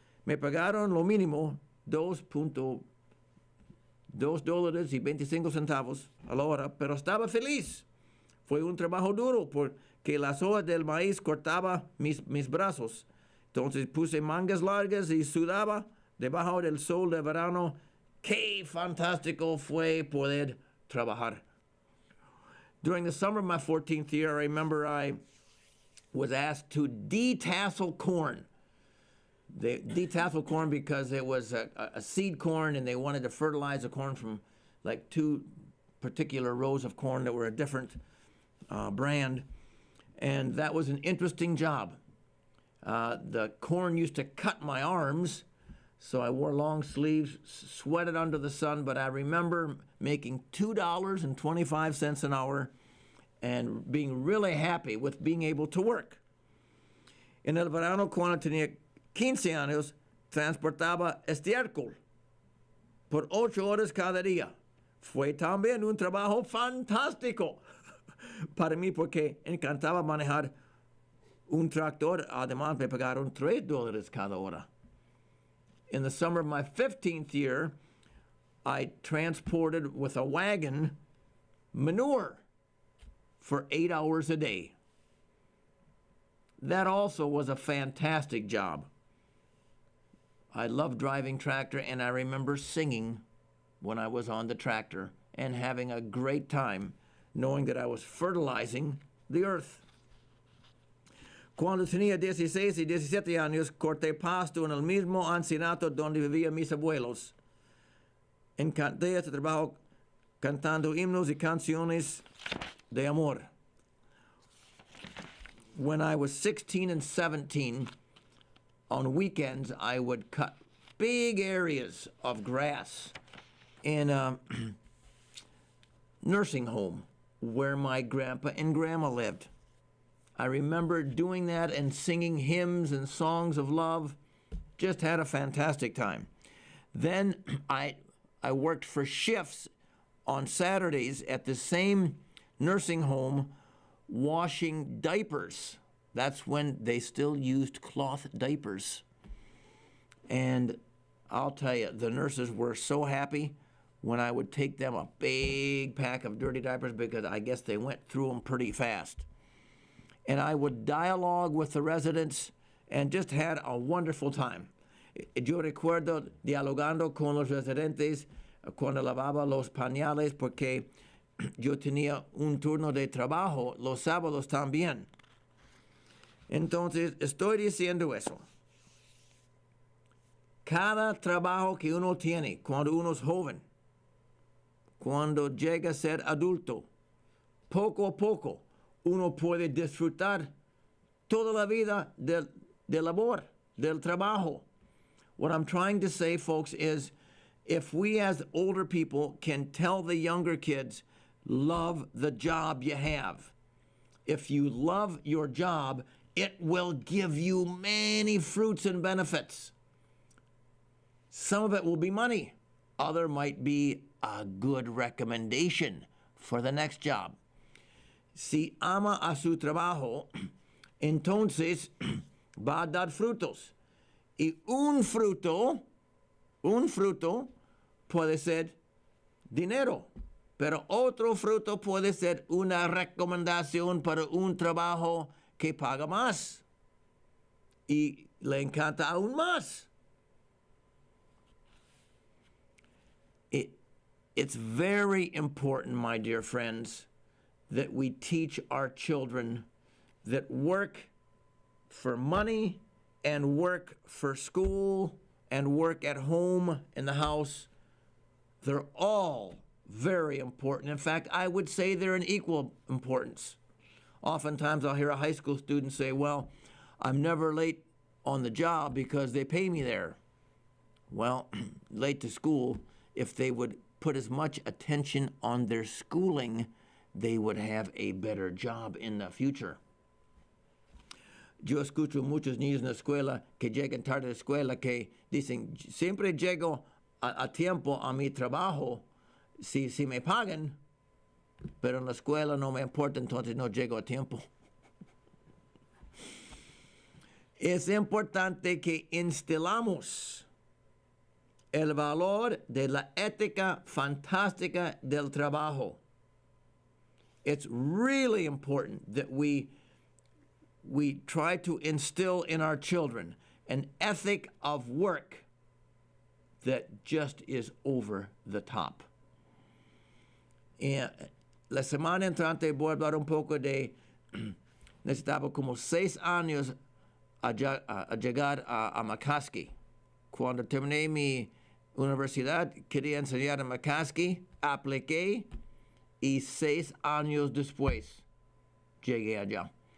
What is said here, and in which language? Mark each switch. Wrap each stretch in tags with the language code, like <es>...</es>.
<es>Me pagaron lo mínimo, $2.25 a la hora, pero estaba feliz. Fue un trabajo duro porque las hojas del maíz cortaba mis brazos. Entonces puse mangas largas y sudaba debajo del sol de verano. Qué fantástico fue poder trabajar.</es> <en>During the summer of my 14th year, I remember I was asked to detassel corn. They detassel corn because it was a seed corn, and they wanted to fertilize the corn from like 2 particular rows of corn that were a different brand. And that was an interesting job. The corn used to cut my arms, so I wore long sleeves, sweated under the sun, but I remember making $2.25 an hour and being really happy with being able to work.</en> <es>En el verano, cuando tenía 15 años, transportaba estiércol por 8 horas cada día. Fue también un trabajo fantástico para mí porque encantaba manejar un tractor. Además, me pagaron $3 cada hora.</es> <en>In the summer of my 15th year, I transported with a wagon manure for 8 hours a day. That also was a fantastic job. I loved driving tractor, and I remember singing when I was on the tractor and having a great time knowing that I was fertilizing the earth. Cuando tenía 16 y 17 años, corté pasto en el mismo ancinato donde vivían mis abuelos. Encanté este trabajo cantando himnos y canciones de amor. When I was 16 and 17, on weekends, I would cut big areas of grass in a nursing home where my grandpa and grandma lived. I remember doing that and singing hymns and songs of love. Just had a fantastic time. Then I worked for shifts on Saturdays at the same nursing home washing diapers. That's when they still used cloth diapers. And I'll tell you, the nurses were so happy when I would take them a big pack of dirty diapers because I guess they went through them pretty fast. And I would dialogue with the residents and just had a wonderful time.</en> <es>Yo recuerdo dialogando con los residentes cuando lavaba los pañales porque yo tenía un turno de trabajo los sábados también. Entonces, estoy diciendo eso. Cada trabajo que uno tiene cuando uno es joven, cuando llega a ser adulto, poco a poco, uno puede disfrutar toda la vida de labor, del trabajo.</es> <en>What I'm trying to say, folks, is if we as older people can tell the younger kids, love the job you have. If you love your job, it will give you many fruits and benefits. Some of it will be money. Other might be a good recommendation for the next job.</en> <es>Si ama a su trabajo, entonces va a dar frutos. Y un fruto puede ser dinero, pero otro fruto puede ser una recomendación para un trabajo que paga más y le encanta aún más.</es> <en>It's very important, my dear friends, that we teach our children that work for money and work for school and work at home in the house, they're all very important. In fact, I would say they're in equal importance. Oftentimes I'll hear a high school student say, well, I'm never late on the job because they pay me there. Well, late to school, if they would put as much attention on their schooling, they would have a better job in the future.</en> <es>Yo escucho muchos niños en la escuela que llegan tarde a la escuela que dicen, siempre llego a tiempo a mi trabajo si me pagan, pero en la escuela no me importa, entonces no llego a tiempo. Es importante que instilamos el valor de la ética fantástica del trabajo.</es> <en>It's really important that we try to instill in our children an ethic of work that just is over the top.</en> <es>La semana entrante voy a hablar un poco de, necesitaba como 6 años a llegar a McCaskey. Cuando terminé mi universidad, quería enseñar en McCaskey, apliqué y 6 años después llegué allá.</es>